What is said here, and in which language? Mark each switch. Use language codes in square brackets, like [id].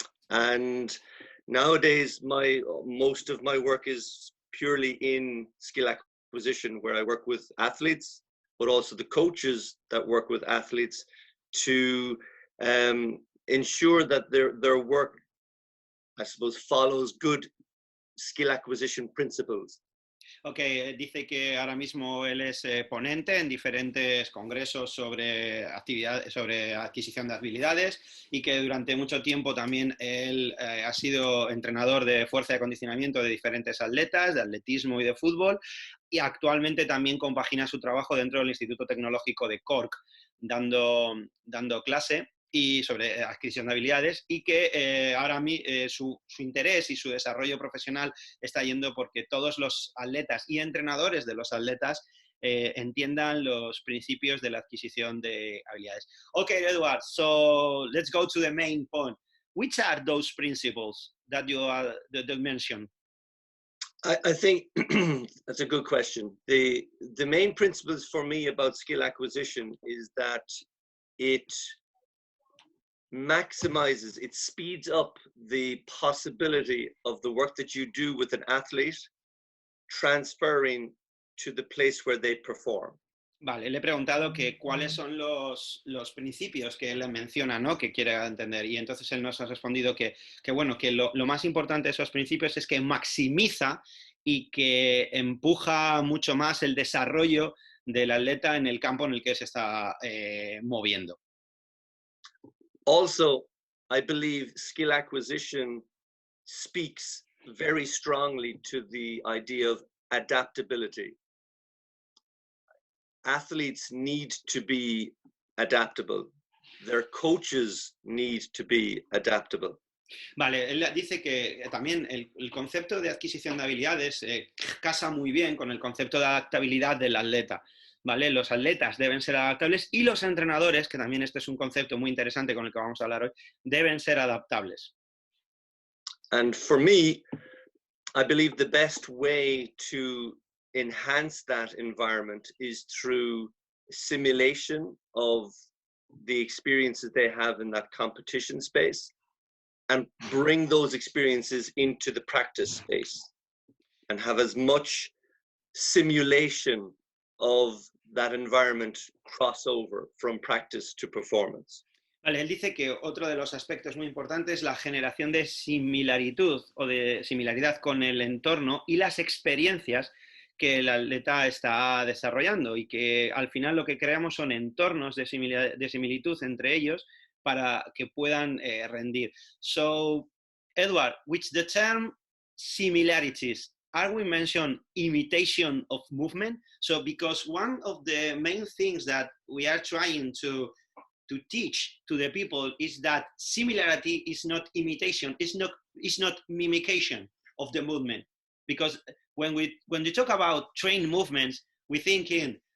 [en] And nowadays most of my work is purely in skill acquisition, where I work with athletes, but also the coaches that work with athletes to ensure that their work, I suppose, follows good skill acquisition principles. [es] Ok, dice que ahora mismo él es ponente en diferentes congresos sobre adquisición de habilidades y que durante mucho tiempo también él ha sido entrenador de fuerza y acondicionamiento de diferentes atletas, de atletismo y de fútbol, y actualmente también compagina su trabajo dentro del Instituto Tecnológico de Cork, dando clase y sobre adquisición de habilidades, y que ahora su interés y su desarrollo profesional está yendo porque todos los atletas y entrenadores de los atletas entiendan los principios de la adquisición de habilidades. [en] Okay, Edward, so let's go to the main point. Which are those principles that you mentioned? I think that's a good question. The main principles for me about skill acquisition is that it maximizes, it speeds up the possibility of the work that you do with an athlete transferring to the place where they perform. [es] Vale, le he preguntado que cuáles son los principios que él menciona, ¿no? Que quiere entender, y entonces él nos ha respondido que bueno, que lo más importante de esos principios es que maximiza y que empuja mucho más el desarrollo del atleta en el campo en el que se está moviendo. [en] Also, I believe skill acquisition speaks very strongly to the idea of adaptability. Athletes need to be adaptable. Their coaches need to be adaptable. [es] Vale, él dice que también el concepto de adquisición de habilidades casa muy bien con el concepto de adaptabilidad del atleta. ¿Vale? Los atletas deben ser adaptables y los entrenadores, que también este es un concepto muy interesante con el que vamos a hablar hoy, deben ser adaptables. [en] And for me, I believe the best way to enhance that environment is through simulation of the experiences they have in that competition space and bring those experiences into the practice space and have as much simulation of that environment crossover from practice to performance. [es] Vale, él dice que otro de los aspectos muy importantes es la generación de similaritud o de similaridad con el entorno y las experiencias que el atleta está desarrollando, y que al final lo que creamos son entornos de similitud entre ellos para que puedan rendir. [en] So, Edward, with the term similarities, are we mention imitation of movement? So, because one of the main things that we are trying to teach to the people is that similarity is not imitation, is not mimication of the movement. Because when you talk about trained movements, we think in